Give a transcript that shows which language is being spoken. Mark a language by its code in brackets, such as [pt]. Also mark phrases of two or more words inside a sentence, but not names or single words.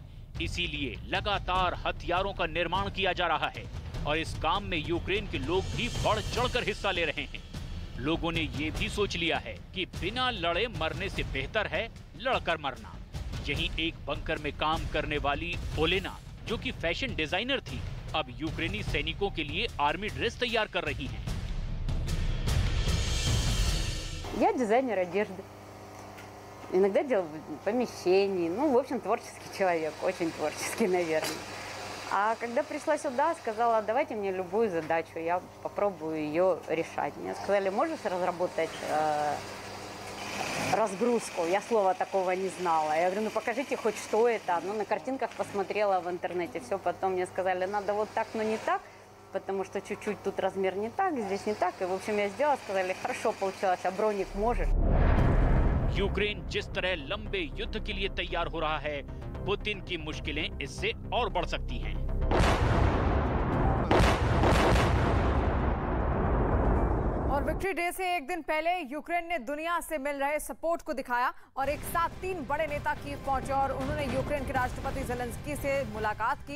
[hi] इसीलिए लगातार हथियारों का निर्माण किया जा रहा है और इस काम में यूक्रेन के लोग भी बढ़ चढ़कर हिस्सा ले रहे हैं। लोगों ने ये भी सोच लिया है कि बिना लड़े मरने से बेहतर है लड़कर मरना। यहीं एक बंकर में काम करने वाली ओलेना, जो कि [en] fashion designer [hi] थी, अब यूक्रेनी सैनिकों के लिए [en] army dress [hi] तैयार कर रही हैं। [ru] Я дизайнер одежды. Иногда делаю помещений. Ну, в общем, творческий человек, очень творческий, наверное. А когда пришла сюда, сказала, давайте мне любую задачу, я попробую ее решать. Мне сказали, можешь разработать разгрузку? Я слова такого не знала. Я говорю, ну покажите хоть что это. Ну, на картинках посмотрела в интернете. Все, потом мне сказали, надо вот так, но не так, потому что чуть-чуть тут размер не так, здесь не так. И, в общем, я сделала, сказали, хорошо получилось, а броник можешь? [hi] यूक्रेन जिस तरह लंबे युद्ध के लिए तैयार हो रहा है, पुतिन की मुश्किलें इससे और बढ़ सकती हैं। और विक्ट्री डे से एक दिन पहले यूक्रेन ने दुनिया से मिल रहे सपोर्ट को दिखाया और एक साथ 3 बड़े नेता कीव पहुंचे और उन्होंने यूक्रेन के राष्ट्रपति ज़ेलेंस्की से मुलाकात की।